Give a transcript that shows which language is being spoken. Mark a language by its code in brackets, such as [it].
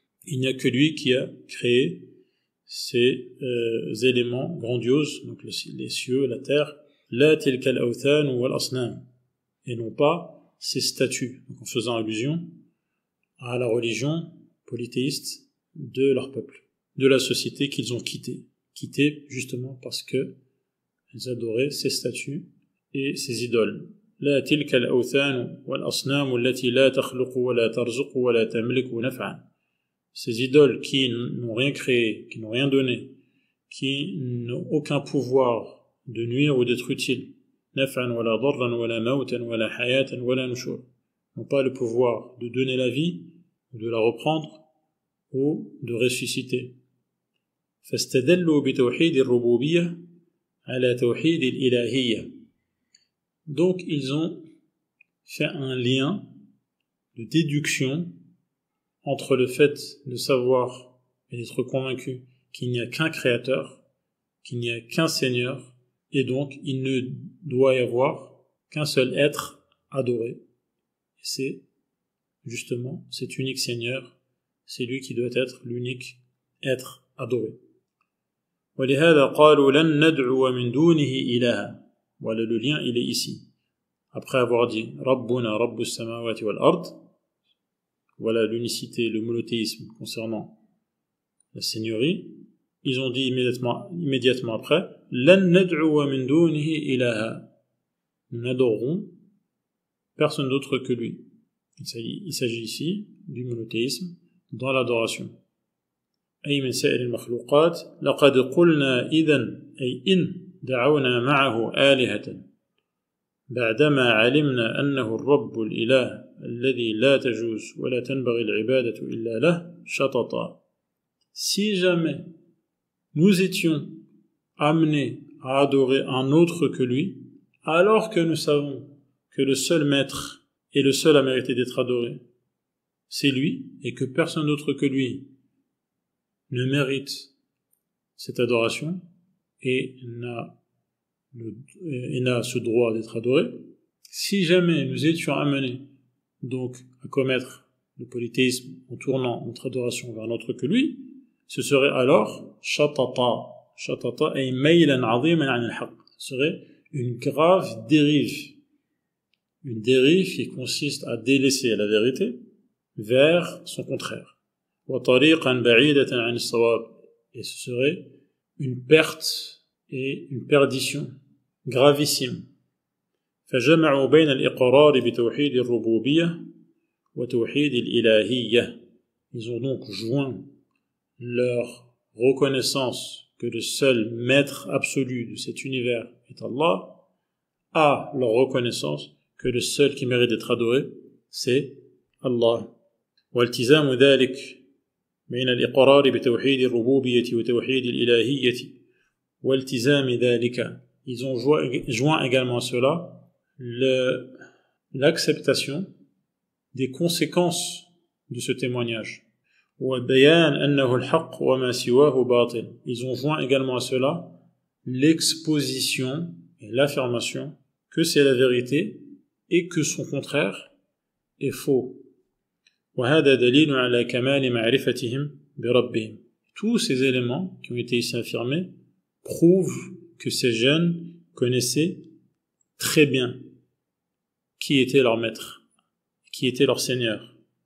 [fr] Il n'y a que lui qui a créé ces éléments grandioses, donc les cieux, la terre, [ar] la tilka al-awthan wal asnam, [fr] et non pas ces statues, donc en faisant allusion à la religion polythéiste de leur peuple, de la société qu'ils ont quittée justement parce que ils adoraient ces statues et ces idoles. [ar] لا تلك الأوثان والأصنام التي لا تخلق ولا ترزق ولا تملك نفعا. [fr] Ces idoles qui n'ont rien créé, qui n'ont rien donné, qui n'ont aucun pouvoir de nuire ou d'être utile. [ar] نفعا ولا ضرا ولا موتا ولا حياة ولا نشور. [fr] N'ont pas le pouvoir de donner la vie, ou de la reprendre, ou de ressusciter. [ar] فاستدلوا بتوحيد الربوبية على توحيد الإلهية. [fr] Donc, ils ont fait un lien de déduction entre le fait de savoir et d'être convaincu qu'il n'y a qu'un créateur, qu'il n'y a qu'un seigneur, et donc il ne doit y avoir qu'un seul être adoré. Et c'est justement cet unique seigneur, c'est lui qui doit être l'unique être adoré. [ar] وَلِهَذَا قَالُوا لَن نَدْعُوَ مِن دُونِهِ إِلَهًا. [fr] Voilà, le lien, il est ici. Après avoir dit [ar] Rabbuna Rabbus Samawati wal Ard, [fr] voilà l'unicité, le monothéisme concernant la seigneurie, ils ont dit immédiatement après [ar] Lan nad'uwa min dunihi ilaha. [fr] Nous n'adorerons personne d'autre que lui. Il s'agit ici du monothéisme dans l'adoration. [ar] أي من سائر المخلوقات لقد قلنا إذن أي إن دعونا معه آلهة بعدما علمنا أنه الرب الإله الذي لا تجوز ولا تنبغي العبادة إلا له شططا. [fr] Si jamais nous étions amenés à adorer un autre que lui, alors que nous savons que le seul maître et le seul à mériter d'être adoré, c'est lui, et que personne d'autre que lui ne mérite cette adoration et n'a ce droit d'être adoré. Si jamais nous étions amenés donc à commettre le polythéisme en tournant notre adoration vers un autre que lui, ce serait alors [ar] shatata ay maylan 'aziman 'an al-haqq, [fr] ce serait une grave dérive, une dérive qui consiste à délaisser la vérité vers son contraire. [ar] Wa tariqan ba'idatan 'an as-sawab, [fr] et ce serait une perte et une perdition gravissime. [ar] فجمعوا بين الإقرار بتوحيد الربوبية وتوحيد الإلهية. [fr] Ils ont donc joint leur reconnaissance que le seul maître absolu de cet univers est Allah à leur reconnaissance que le seul qui mérite d'être adoré c'est Allah. [ar] والتزام ذلك بين الإقرار بتوحيد الربوبية وتوحيد الإلهية والتزام ذلك. [fr] Ils ont joint également à cela l'acceptation des conséquences de ce témoignage. [ar] وبيان أنه الحق وما سواه باطل. [fr] Ils ont joint également à cela l'exposition et l'affirmation que c'est la vérité et que son contraire est faux. [ar] وهذا دليل على كمال معرفتهم بربهم. [fr] Tous ces éléments qui ont été ici affirmés prouvent que ces jeunes connaissaient très bien qui était leur maître, qui était leur Seigneur.